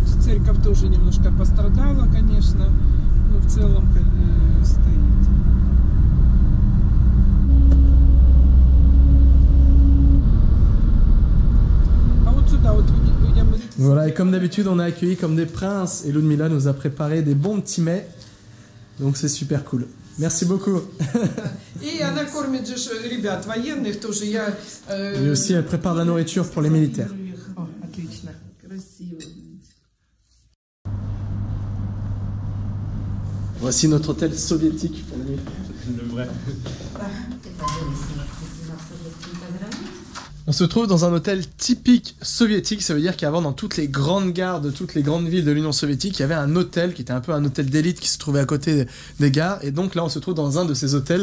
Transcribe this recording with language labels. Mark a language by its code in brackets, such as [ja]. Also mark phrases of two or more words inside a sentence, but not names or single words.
[ru] церковь тоже немножко пострадала, конечно, но в целом стоит. [fr] Voilà, et comme d'habitude, on est accueillis comme des princes et Ludmila nous a préparé des bons petits mets. Donc c'est super cool. Merci beaucoup. [ru] Et она кормит же ребят военных тоже. [fr] Et aussi, elle prépare de la nourriture pour les militaires. [ru] О, отлично. Красиво. [fr] Voici notre hôtel soviétique pour la nuit. Le vrai. On se trouve dans un hôtel typique soviétique, ça veut dire qu'avant dans toutes les grandes gares de toutes les grandes villes de l'Union soviétique, il y avait un hôtel qui était un peu un hôtel d'élite qui se trouvait à côté des gares, et donc là on se trouve dans un de ces hôtels.